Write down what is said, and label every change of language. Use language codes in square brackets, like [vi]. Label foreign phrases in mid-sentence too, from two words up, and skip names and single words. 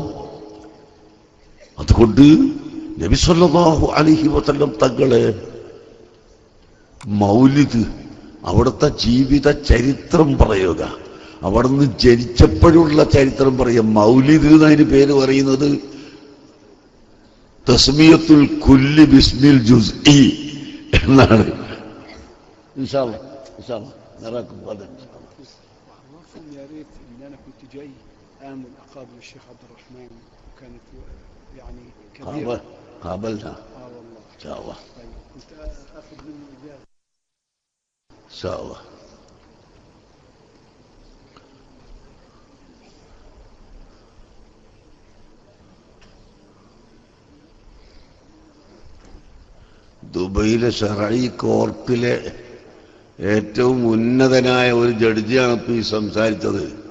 [ml] അതുകൊണ്ട് നബി [ar] صلى الله عليه وسلم [ml] തങ്ങളെ മൗലിദ്, അവിടുത്തെ ജീവിത ചരിത്രം പറയുക, അവിടുന്ന് ജനിച്ചപ്പോഴുള്ള ചരിത്രം പറയുക. മൗലിദ് എന്നതിന് പേര് പറയുന്നത് [ar] تسمية الكل باسم الجزء [ml] എന്നാണ്. [ar] إن شاء الله نراكم غدا ان شاء الله. عرفهم يا ريت ان انا كنت جاي امن اقابل الشيخ عبد الرحمن، وكانت يعني كبيره. قابلنا والله ان شاء الله. طيب كنت اخذ منه اجازه ان شاء الله. [ml] ദുബൈയിലെ ഷറഈ കോർട്ടിലെ ഏറ്റവും ഉന്നതനായ ഒരു ജഡ്ജിയാണ് ഇപ്പൊ ഈ സംസാരിച്ചത്.